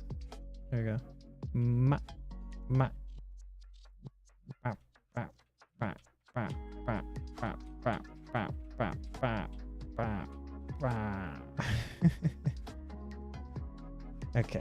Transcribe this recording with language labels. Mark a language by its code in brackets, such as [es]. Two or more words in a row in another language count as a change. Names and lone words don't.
[en] There you go. Ma. Ma. Ba, ba, ba, ba, ba, ba, ba, ba, ba, ba, ba, ba. Okay.